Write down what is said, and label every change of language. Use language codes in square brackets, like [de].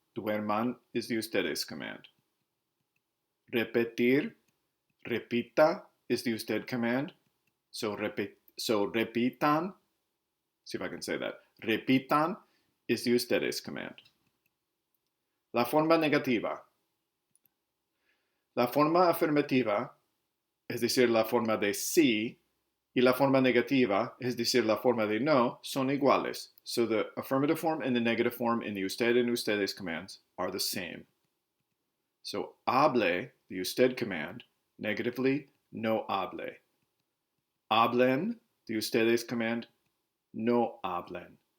[en] Duerman is the ustedes command. Repetir, repita is the usted command. So repitan, see if I can say that. Repitan is the ustedes command. [es] La forma negativa. La forma afirmativa, es decir, la forma de sí, y la forma negativa, es decir, la forma de no, son iguales. [en] So the affirmative form and the negative form in the usted and ustedes commands are the same. So hable, the usted command, negatively, [es] no hable. [en] Hablen, the ustedes command, [es] no hablen.